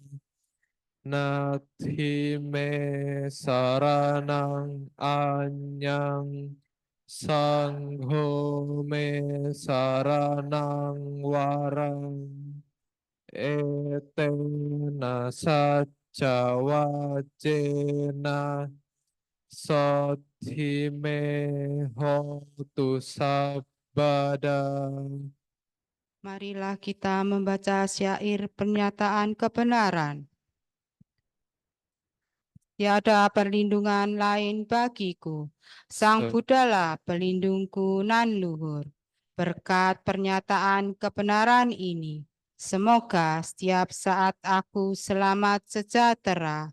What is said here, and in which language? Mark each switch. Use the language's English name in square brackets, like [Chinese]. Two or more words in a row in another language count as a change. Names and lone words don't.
[Pali] nathi me saranang anyang sangho me saranang warang etena sacca wacena sothi me hotu sabbada. [Indonesian] Marilah kita membaca syair pernyataan kebenaran. Tiada perlindungan lain bagiku. Sang Buddhalah pelindungku nan luhur. Berkat pernyataan kebenaran ini, semoga setiap saat aku selamat sejahtera.